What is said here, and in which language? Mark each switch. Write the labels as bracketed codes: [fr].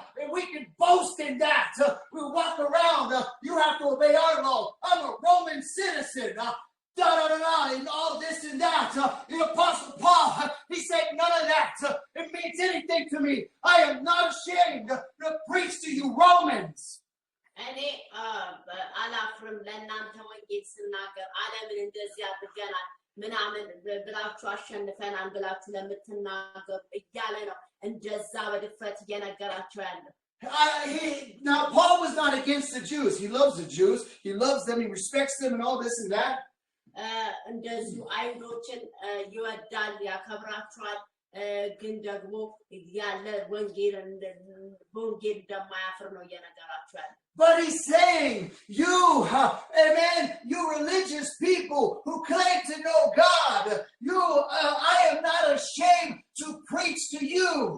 [en] And we can boast in that. We walk around. You have to obey our law. I'm a Roman citizen. And all this and that. The Apostle Paul, he said none of that. It means anything to me. I am not ashamed to preach to you Romans. [am] እኔ አላፍርም ለእናንተ ወንጌል ስናገር ዓለምን እንደዚህ አድርገናል ምናምን ብላችሁ አሸንፈናል ብላችሁ ለምትናገሩ እያለ ነው እንደዛ በድፍረት እየነገራቸው ያለው። [en] Now Paul was not against the Jews. He loves the Jews. He loves them. He respects them and all this and that. [am] እንደዚሁ አይሁዶችን ይወዳል ያከብራቸዋል ግን ደግሞ ያለ ወንጌል እንደማያፍር ነው እየነገራቸው ያለው። [en] But he's saying, you, amen, you religious people who claim to know God, I am not ashamed to preach to you.